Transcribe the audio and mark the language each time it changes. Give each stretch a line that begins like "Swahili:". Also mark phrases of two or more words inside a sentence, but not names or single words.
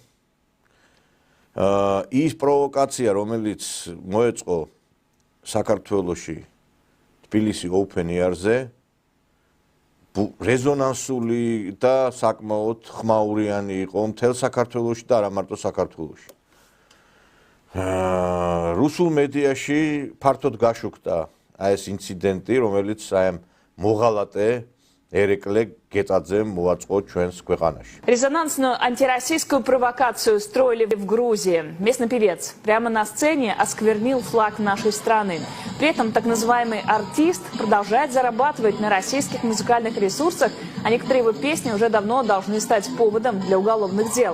Georgian: ის პროვოკაცია, რომელიც მოეწყო საქართველოში თბილისი Open Air-ზე, რეზონანსული და საკმაოდ ხმაურიანი იყო მთელ საქართველოში და არა მარტო საქართველოში. რუსულ მედიაში ფართოდ გაშუქდა ეს ინციდენტი, რომელიც ამ მოღალატე Эрекле Гетадзе моаწყო ჩვენს ქვეყანაში.
Russian: Резонансную антироссийскую провокацию устроили в Грузии. Местный певец прямо на сцене осквернил флаг нашей страны. При этом так называемый артист продолжает зарабатывать на российских музыкальных ресурсах, а некоторые его песни уже давно должны стать поводом для уголовных дел.